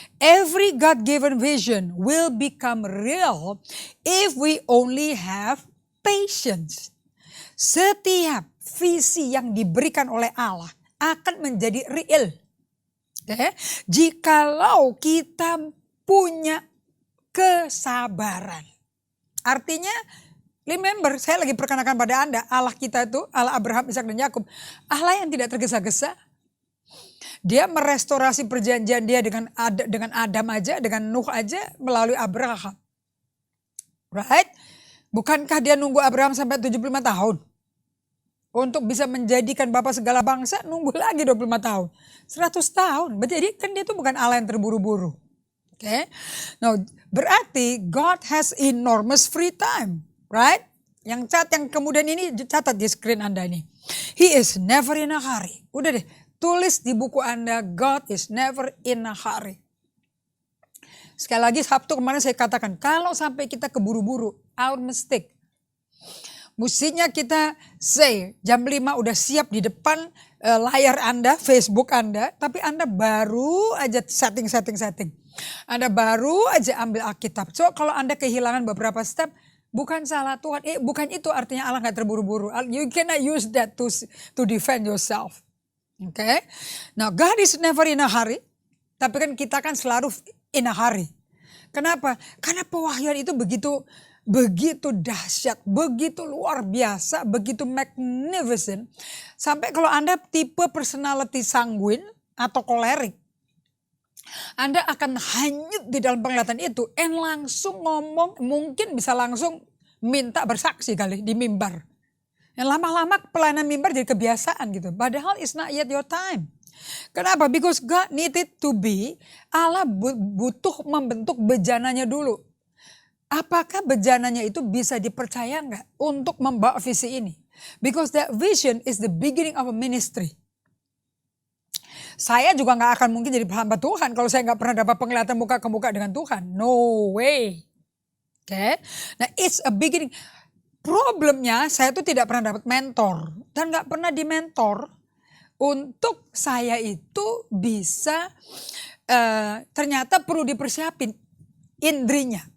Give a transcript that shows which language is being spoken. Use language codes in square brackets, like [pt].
[en] Every God-given vision will become real if we only have patience. [id] Setiap visi yang diberikan oleh Allah akan menjadi real. Jikalau kita punya kesabaran. Artinya, remember, saya lagi perkenalkan pada Anda, Allah kita itu, Allah Abraham, Ishak dan Yakub, Allah yang tidak tergesa-gesa. Dia merestorasi perjanjian dia dengan Adam aja, dengan Nuh aja melalui Abraham. Right? Bukankah dia nunggu Abraham sampai 75 tahun? Untuk bisa menjadikan Bapa segala bangsa, nunggu lagi 25 tahun. 100 tahun. Jadi kan dia itu bukan Allah yang terburu-buru. [en] Okay? Now, berarti God has enormous free time. Right? [id] Yang kemudian ini catat di screen Anda ini. [en] He is never in a hurry. [id] Udah deh. Tulis di buku Anda, [en] God is never in a hurry. [id] Sekali lagi Sabtu kemarin saya katakan, kalau sampai kita keburu-buru, [en] our mistake. [id] Mestinya kita say, jam 5 udah siap di depan layar Anda, Facebook Anda, tapi Anda baru aja setting. Anda baru aja ambil Alkitab. So kalau Anda kehilangan beberapa step, bukan salah Tuhan. Bukan itu artinya Allah gak terburu-buru. [en] You cannot use that to defend yourself. Okay. Now God is never in a hurry. [id] Tapi kan kita kan selalu [en] in a hurry. [id] Kenapa? Karena pewahyuan itu begitu dahsyat, begitu luar biasa, begitu magnificent. Sampai kalau Anda tipe personality sanguin atau kolerik, Anda akan hanyut di dalam penglihatan itu and langsung ngomong, mungkin bisa langsung minta bersaksi kali di mimbar. Yang lama-lama pelayanan mimbar jadi kebiasaan gitu. [en] Padahal it's not yet your time. [id] Kenapa? [en] Because God needed to be, [id] Allah butuh membentuk bejananya dulu. Apakah bejananya itu bisa dipercaya nggak untuk membawa visi ini? [en] Because that vision is the beginning of a ministry. [id] Saya juga nggak akan mungkin jadi hamba Tuhan kalau saya nggak pernah dapat penglihatan muka ke muka dengan Tuhan. [en] No way. Okay? Nah, it's a beginning. [id] Problemnya saya tuh tidak pernah dapat mentor dan nggak pernah dimentor untuk saya itu bisa ternyata perlu dipersiapin indrinya.